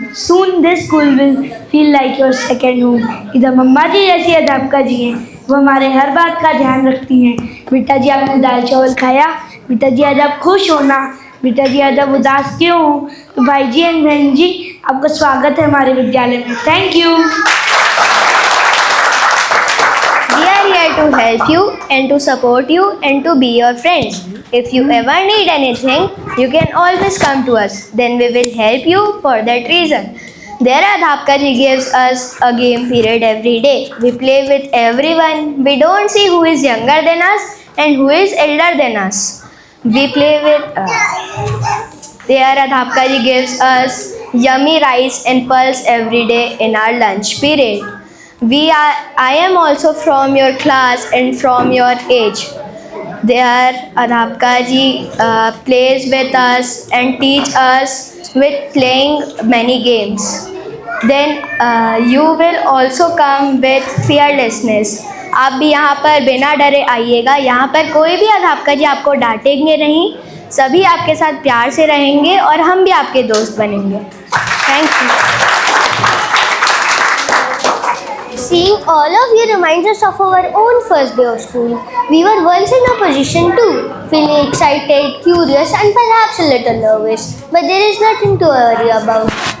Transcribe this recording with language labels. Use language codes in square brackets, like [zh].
[en] Soon this school will feel like your second home. [hi] इधर मम्मा जी जैसी अध्यापिका जी हैं, वो हमारे हर बात का ध्यान रखती हैं। बेटा जी आपने दाल चावल खाया? बेटा जी आज आप खुश हो ना? बेटा जी आज आप उदास क्यों हो? तो भाई जी एंड बहन जी आपका स्वागत है हमारे विद्यालय में। [en] Thank you. We are here to help you and to support you and to be your friends. If you ever need anything, you can always come to us. Then we will help you for that reason. There Adhapka ji gives us a game period every day. We play with everyone. We don't see who is younger than us and who is elder than us. We play with... There Adhapka ji gives us yummy rice and pulse every day in our lunch period. I am also from your class and from your age. There, Adhapka ji plays with us and teach us with playing many games. Then you will also come with fearlessness. [hi] आप भी यहाँ पर बिना डरे आइएगा. यहाँ पर कोई भी अध्यापक जी आपको डांटेंगे नहीं. सभी आपके साथ प्यार से रहेंगे और हम भी आपके दोस्त बनेंगे. [en] Thank you. Seeing all of you reminds us of our own first day of school. We were once in a position too, feeling excited, curious and perhaps a little nervous. But there is nothing to worry about.